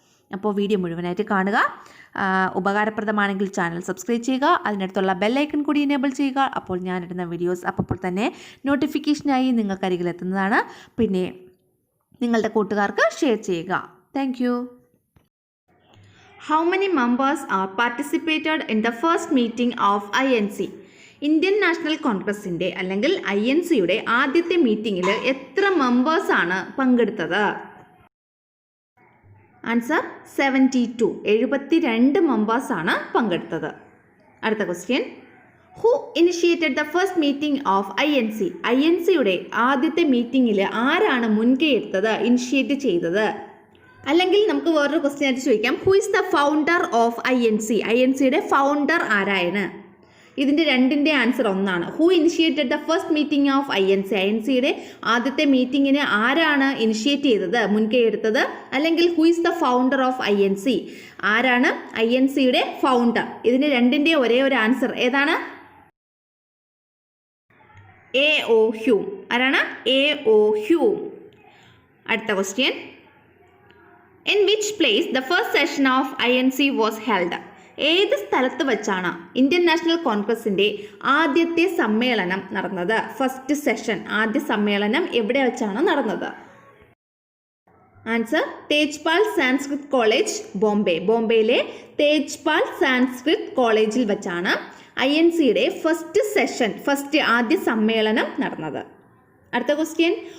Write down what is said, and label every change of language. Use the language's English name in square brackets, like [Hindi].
[Malayalam] അപ്പോൾ വീഡിയോ മുഴുവനായിട്ട് കാണുക. ഉപകാരപ്രദമാണെങ്കിൽ ചാനൽ സബ്സ്ക്രൈബ് ചെയ്യുക. അതിനടുത്തുള്ള ബെല്ലൈക്കൺ കൂടി എനേബിൾ ചെയ്യുക. അപ്പോൾ ഞാനിടുന്ന വീഡിയോസ് അപ്പോൾ തന്നെ നോട്ടിഫിക്കേഷനായി നിങ്ങൾക്കരികിലെത്തുന്നതാണ്. പിന്നെ നിങ്ങളുടെ കൂട്ടുകാർക്ക് ഷെയർ ചെയ്യുക. [English] Thank you. How many members are participated in the first meeting of INC? [Malayalam] Indian national കോൺഗ്രസിൻ്റെ അല്ലെങ്കിൽ INCയുടെ ആദ്യത്തെ മീറ്റിങ്ങിൽ എത്ര മെമ്പേഴ്സാണ് പങ്കെടുത്തത്? ആൻസർ 72. 72 മെമ്പേഴ്സാണ് പങ്കെടുത്തത്. അടുത്ത question. [English] Who initiated the first meeting of INC? [Malayalam] INCയുടെ ആദ്യത്തെ മീറ്റിങ്ങിൽ ആരാണ് മുൻകൈ എടുത്തത്, ഇനിഷ്യേറ്റ് ചെയ്തത്? അല്ലെങ്കിൽ നമുക്ക് വേറൊരു ക്വസ്റ്റ്യൻ ആയിട്ട് ചോദിക്കാം, [English] Who is the founder of INC? [Malayalam] INCയുടെ founder ആരാണ്? ഇതിൻ്റെ രണ്ടിൻ്റെ ആൻസർ ഒന്നാണ്. [English] Who initiated the first meeting of INC? [Malayalam] INCയുടെ ആദ്യത്തെ മീറ്റിങ്ങിന് ആരാണ് ഇനിഷ്യേറ്റ് ചെയ്തത്, മുൻകൈ എടുത്തത്? [English] അല്ലെങ്കിൽ who is the founder of INC? [Malayalam] ആരാണ് INCയുടെ ഫൗണ്ടർ? ഇതിന് രണ്ടിൻ്റെ ഒരേ ഒരു ആൻസർ ഏതാണ്? A.O. ഹ്യൂം. ആരാണ്? A.O. ഹ്യൂം. അടുത്ത question. [English] In which place the first session of INC was held? [Malayalam] ഏത് സ്ഥലത്ത് വെച്ചാണ് ഇന്ത്യൻ നാഷണൽ കോൺഗ്രസിൻ്റെ ആദ്യത്തെ സമ്മേളനം നടന്നത്? ഫസ്റ്റ് സെഷൻ, ആദ്യ സമ്മേളനം എവിടെ വെച്ചാണ് നടന്നത്? Answer Tejpal Sanskrit college, Bombay. ബോംബെയിലെ തേജ്പാൽ സാൻസ്ക്രിത് കോളേജിൽ വെച്ചാണ് INCയുടെ ഫസ്റ്റ് സെഷൻ, ആദ്യ സമ്മേളനം നടന്നത്. അടുത്ത ക്വസ്റ്റ്യൻ.